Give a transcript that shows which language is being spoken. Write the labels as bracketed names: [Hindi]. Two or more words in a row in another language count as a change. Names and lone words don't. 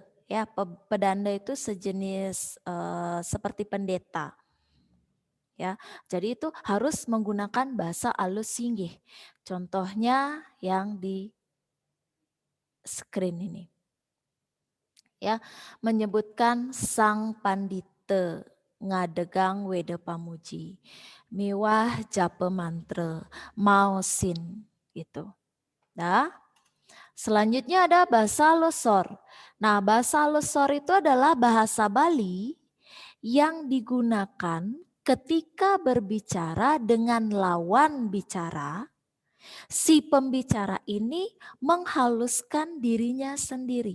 [Indonesian] Ya, pedanda itu sejenis seperti pendeta. Ya, jadi itu harus menggunakan bahasa halus singgih. Contohnya yang di screen ini. Ya, menyebutkan [Balinese] sang pandita ngadegang weda pamuji, miwah japa mantra, mausin gitu. [Indonesian] Nah, selanjutnya ada bahasa losor. Nah, bahasa losor itu adalah bahasa Bali yang digunakan ketika berbicara dengan lawan bicara. Si pembicara ini menghaluskan dirinya sendiri.